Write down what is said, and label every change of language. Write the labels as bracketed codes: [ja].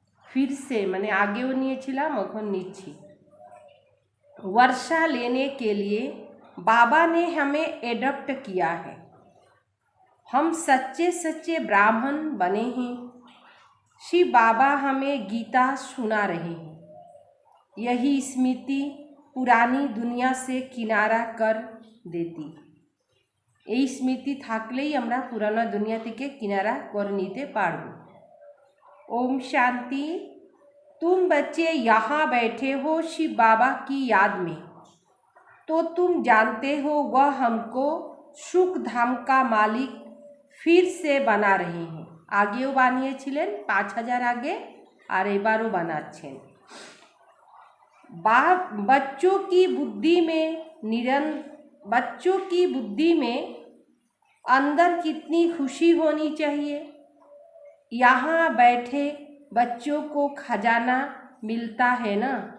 [hi] फिर से मैंने आगेও [bn] নিয়েছিলাম এখন নিচ্ছি। [hi] वर्षा लेने के लिए बाबा ने हमें एडॉप्ट किया है। हम सच्चे सच्चे ब्राह्मण बने हैं। शिव बाबा हमें गीता सुना रहे हैं। यही स्मृति पुरानी दुनिया से किनारा कर देती। [bn] এই স্মৃতি থাকলেই আমরা পুরানো দুনিয়া থেকে किनारा कर নিতে পারবো। [hi] ओम शांति। तुम बच्चे यहाँ बैठे हो शिव बाबा की याद में, तो तुम जानते हो वह हमको सुख धाम का मालिक फिर से बना रहे हैं। [bn] আগেও বানিয়েছিলেন 5000 আগে আর এবারও বানাচ্ছেন। [hi] बच्चों की बुद्धि में अंदर कितनी खुशी होनी चाहिए। यहाँ बैठे बच्चों को खजाना मिलता है ना।